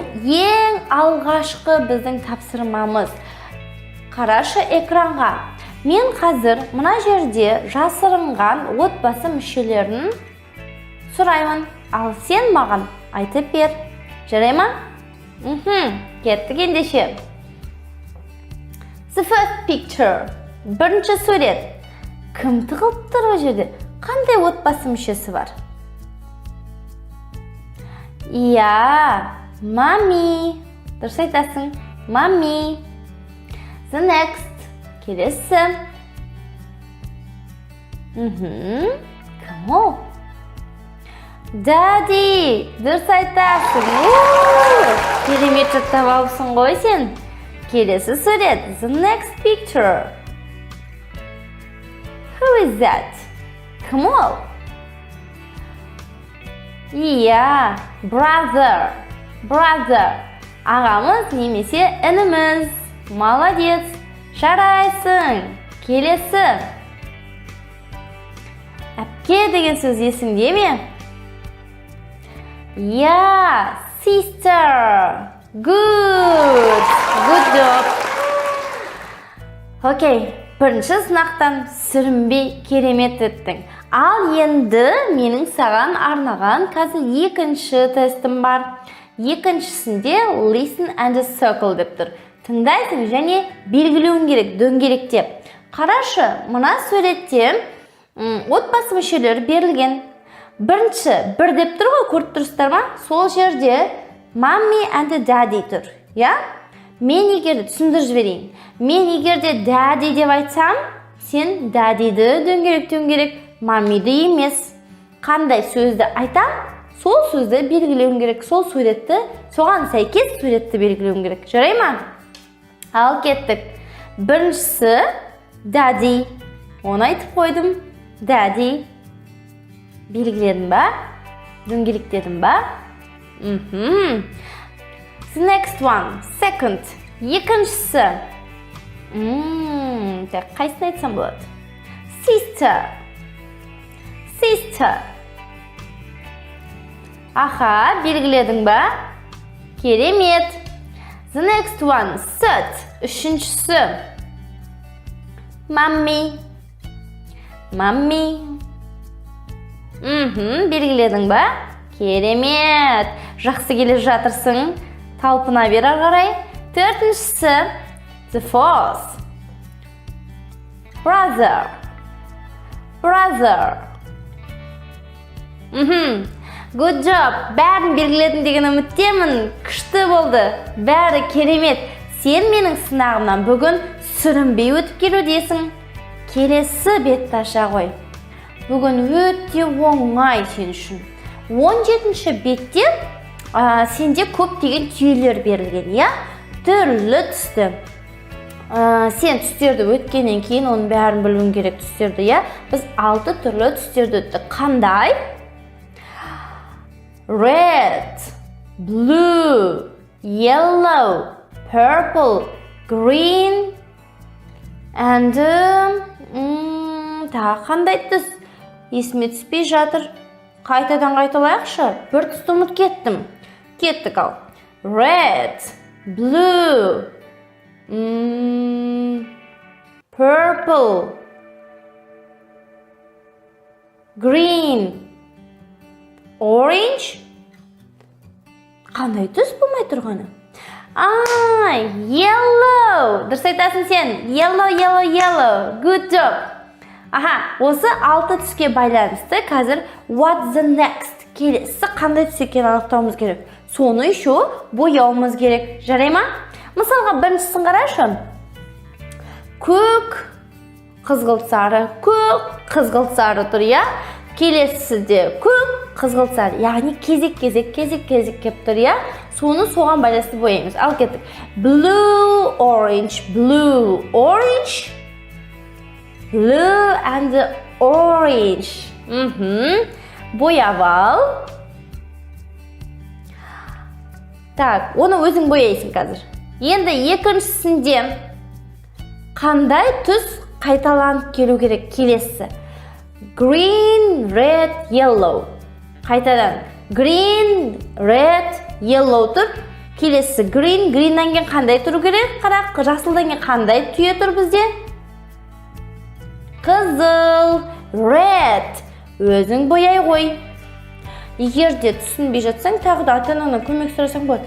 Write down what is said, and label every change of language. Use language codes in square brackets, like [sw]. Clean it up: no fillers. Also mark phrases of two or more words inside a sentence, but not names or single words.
[kk] Ең алғашқы біздің тапсырмамыз. Қарашы экранға. Мен қазір мына жерде жасырынған отбасы мүшелерін сұраймын. Ал сен маған айтып бер. Жарай ма? Кеттік ендеше. [en] The first picture. [kk] Бірінші сурет. Кім тығылып тұр о жерде? Қандай отбасы мүшесі бар? Иә, мами. Дұрыс айтасың, мами. [en] The next. [kk] Келесі. Кім ол? Daddy. Дұрыс айтасың. Керемет жаттап алыпсың ғой сен. Келесі сурет. [en] The next picture. Who is that? [kk] Кім ол? Иә, brother. Ағамыз немесе ініміз. Молодец. Жарайсың. Келесі. Әпке деген сөз есіңде ме? Иә, sister. [en] Good job. [kk] Окей. Бірінші сынақтан сүрінбей керемет өттің. Ал енді менің саған арнаған қазір екінші тестім бар. Екіншісінде [en] listen and circle [kk] деп тұр. Тыңдайсың және белгілеуің керек, дөңгелектеп. Қарашы, мына суретте отбасы мүшелері берілген. Бірінші, бір деп тұр ғой, көріп тұрсыздар ма? Сол жерде [en] mommy and daddy [kk] тұр. Я? Мен егерде түсіндіріп жіберейін. Мен егерде daddy деп айтсам, сен daddyді дөңгелек, мамиді емес. Қандай сөзді айтам, сол сөзді белгілеуің керек. Сол суретті, соған сәйкес суретті белгілеуің керек. Жарай ма? Ал кеттік. Біріншісі daddy. Оны айтып қойдым. Daddy. Белгіледім ба? Дөңгелектедім ба? [en] The next one, second. [kk] Екіншісі. Қайсын айтсам болады? Sister. Аха, белгіледің ба? Керемет. [en] The next one, third. [kk] Үшіншісі. Mommy. Белгіледің ба? Керемет. Жақсы келе жатырсың. Талпына бер ары қарай. Төртіншісі. [en] The fourth. Brother. Good job. [kk] Бәрін белгіледім деген үміттемін. Күшті болды. Бәрі керемет. Сен менің сынағымнан бүгін сүрінбей өтіп келудесің. Келесі бетті аша қой. Бүгін өте оңай сен үшін. 17-ші бетте сенде көп деген түйелер берілген, иә? Түрлі түсті. Сен түстерді өткеннен кейін оның бәрін білуің керек түстерді, иә? Біз 6 түрлі түстерді өттік. Қандай? [en] Red, blue, yellow, purple, green, and [kk] тағы қандай түс? Есіме түспей жатыр. Қайтадан қайталайықшы. Бір түсті ұмыт кеттім. Кеттік ал. [en] Red, blue, purple, green, orange. [kk] Қандай түс болмай тұрғаны? Yellow. Дұрыс айтасың сен. [en] Yellow. Good job. [kk] Осы 6 түске байланысты қазір [en] what's the next? [kk] Келесі қандай түс екенін анықтауымыз керек. Соны еще бояуымыз керек. Жарай ма? Мысалға біріншісін қарашы. Көк, қызғылт сары, көк, қызғылт сары тұр, иә? Келесіде көк, қызғылтса, яғни кезек кеп тұр, я? Соны соған байланысты бояймыз. Ал кеттік. [en] Blue, orange, blue, orange. Blue and orange. [kk] Бояп ал. Так, оны өзің бояйсың қазір. Енді екіншісінде қандай түс қайталанып келу керек келесі? [en] Green, red, yellow. Қайтадан. Green, red, yellow тұр. [kk] Келесі green, greenнен кейін қандай тұру керек? Қарақ, жасылдан кейін қандай түйе тұр бізде? Қызыл, red. Өзің бояй ғой. Егер де түсінбей жатсаң, тағы да ата-анаңнан көмек сұрасаң болады.